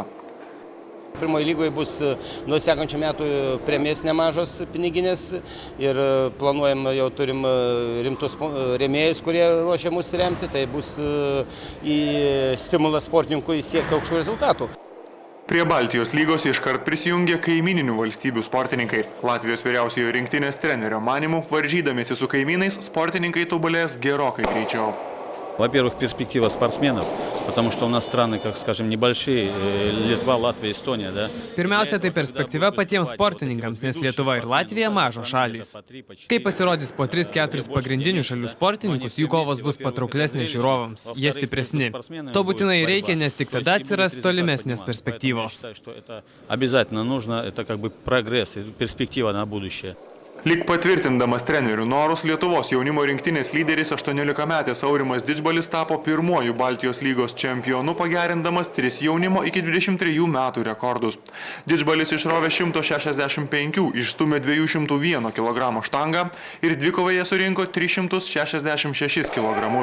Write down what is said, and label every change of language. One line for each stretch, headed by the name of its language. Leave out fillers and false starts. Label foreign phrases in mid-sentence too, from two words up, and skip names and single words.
Lithuanian: Pirmoje lygoje bus nuo sekančių metų premijas nemažos piniginės ir planuojam, jau turim rimtus rėmėjus, kurie ruošia mus remti, tai bus stimulas sportininkui siekti aukštų rezultatų. Prie Baltijos lygos iškart prisijungė kaimininių valstybių sportininkai. Latvijos vyriausiojo rinktinės trenerio manymu, varžydamiesi su kaimynais, sportininkai tobulės gerokai greičiau.
Russian: Во-первых, перспектива спортсменов, потому что у нас страны, как скажем, небольшие, Литва, Латвия, Эстония, да.
Lithuanian: Pirmiausia, tai perspektyva patiems sportininkams, nes Lietuva ir Latvija mažos šalys. Kai pasirodys po 3-4 pagrindinių šalių sportininkus, jų kovos bus patrauklesnės žiūrovams, jie stipresni. To būtinai reikia, nes tik tada atsiras tolimesnės perspektyvos.
Russian: Обязательно нужно, это как бы прогресс, перспектива на будущее.
Lithuanian: Lyg patvirtindamas trenerių norus, Lietuvos jaunimo rinktinės lyderis 18-metis Aurimas Didžbalis tapo pirmuoju Baltijos lygos čempionu, pagerindamas 3 jaunimo iki 23 metų rekordus. Didžbalis išrovė 165, išstūmė 201 kg štangą ir dvikovoje surinko 366 kg.